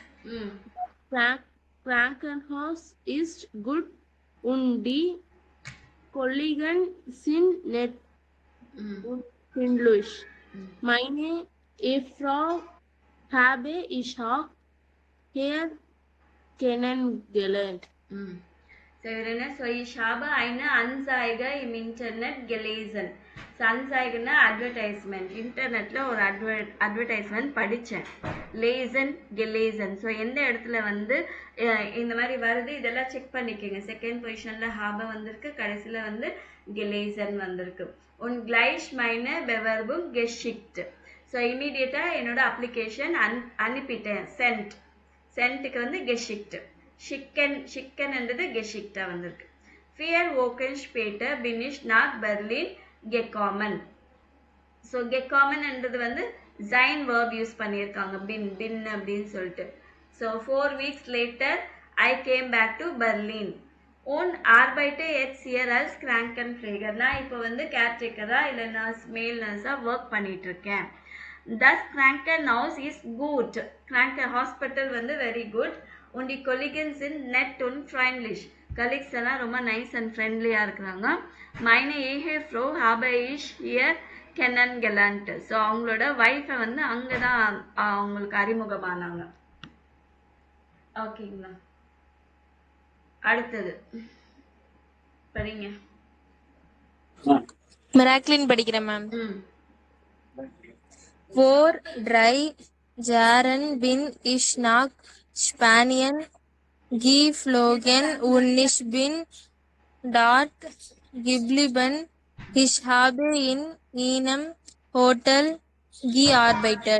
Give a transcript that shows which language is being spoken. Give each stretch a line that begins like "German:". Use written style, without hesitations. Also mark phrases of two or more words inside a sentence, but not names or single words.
German: Krankenhaus ist gut und die Kollegen sind nett und freundlich. Meine Ehefrau habe ich auch hier kennengelernt.
Tamil: ஸோ இவர் என்ன
German: ich habe eine Anzeige im Internet gelesen.
Tamil: அன்சைகன்னா அட்வர்டைஸ்மெண்ட். இன்டர்நெட்டில் ஒரு அட்வர்டைஸ்மெண்ட் படித்தேன்.
German: lesen gelesen.
Tamil: ஸோ எந்த இடத்துல வந்து இந்த மாதிரி வருது இதெல்லாம் செக் பண்ணிக்கோங்க.
English: second position
Tamil: ஹாப வந்திருக்கு, கடைசியில் வந்து கெலேசன் வந்திருக்கு.
German: und gleich meine Bewerbung geschickt.
Tamil: ஸோ இமீடியட்டாக என்னோட அப்ளிகேஷன் அனுப்பிட்டேன். சென்ட்டுக்கு வந்து கெஷிக்ட். ஷிக்கன்ன்றது கெஷிக்டா வந்திருக்கு.
German: Vier Wochen später bin ich nach Berlin gekommen.
Tamil: ஸோ கெக்காமன்ன்றது வந்து
German: sein Verb
Tamil: யூஸ் பண்ணியிருக்காங்க பின் அப்படின்னு சொல்லிட்டு.
English: ஸோ 4 weeks later I came back to Berlin.
German: உன் arbeite jetzt hier als Krankenpfleger.
Tamil: நான் இப்போ வந்து கேர்டேக்கரா இல்லை நர்ஸ் மேல் நர்ஸாக ஒர்க் பண்ணிட்டு இருக்கேன்.
German: Das Krankenhaus is gut.
Tamil: ஹாஸ்பிட்டல் வந்து
English: very good.
German: Und die Kollegen sind nett und freundlich.
Tamil: கலீக்ஸ் எல்லாம் ரொம்ப
English: nice and friendly
Tamil: இருக்கிறாங்க.
German: Meine Ehefrau habe ich hier kennengelernt.
Tamil: ஸோ அவங்களோட ஒய்ஃபை வந்து அங்கே தான் அவங்களுக்கு அறிமுகமானாங்க. ஓகேங்களா, அடுத்தது படிங்க. மிராக்லின் படிக்கிறேன் மேம்.
German: Vor 3 Jahren bin ich nach Spanien geflogen und ich bin dort geblieben. Ich habe in einem Hotel gearbeitet.